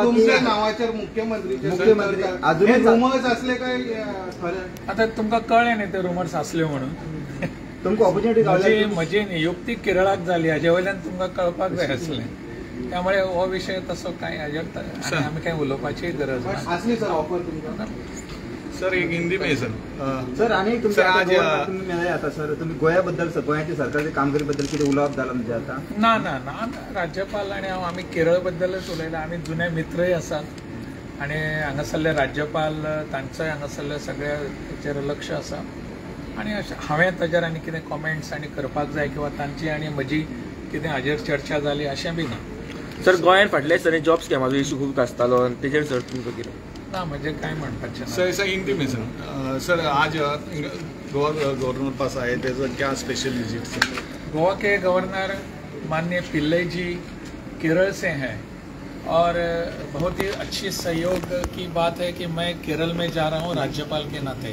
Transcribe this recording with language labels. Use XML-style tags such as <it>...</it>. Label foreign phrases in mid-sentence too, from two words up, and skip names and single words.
<kok>तुमच्या नावाचेर मुख्यमंत्री अजून रुमर्स असले काय खरें? आता तुमकां कळ्ळें न्ही ते रुमर्स आसल्यो म्हणून। तुमकां ऑपॉर्च्युनिटी म्हजी नियुक्ती केरळाक जाली हाजे वयल्यान तुमकां कळपाक जाय आसलें। त्यामुळे हो विशय तसो कांय हाजेर आमी कांय उलोवपाची गरज ना। आसली सर ऑफर तुमकां?</kok> <hi>सर एक हिंदी में सर</hi> <kok>सर आणि तुमच्या तुम्ही मेळ्ळे आता सर तुम्ही गोंयाबद्दल गोंयाच्या सरकारच्या कामगिरी बद्दल कितें उलोवप जालां म्हणजे आता? ना ना ना राज्यपाल आनी हांव आमी केरळ बद्दलच उलयला। आमी जुने मित्रय आसात आनी हांगासरले राज्यपाल तांचोय हांगासरले सगळ्या हाचेर लक्ष आसा आनी हांवें ताचेर आनी कितें कॉमेंट्स आनी करपाक जाय किंवा तांची आनी म्हजी कितें हाजेर चर्चा जाली अशें बी ना। सर गोंयांत फाटल्या दिसांनी जॉब स्कॅमाचो इशू खूब आसतालो आनी तेजेर सर तुमकां कितें? ना म्हणजे काय म्हणपाचें ना।</kok> <hi>सर हिंदी में सर आज गवर्नर पास आए थे, तो क्या</hi> <en>special visit</en> <hi>सर? गोवा के गवर्नर माननीय पिल्लई जी केरल से हैं और बहुत ही अच्छी सहयोग की बात है कि मैं केरल में जा रहा हूँ राज्यपाल के नाते।</hi>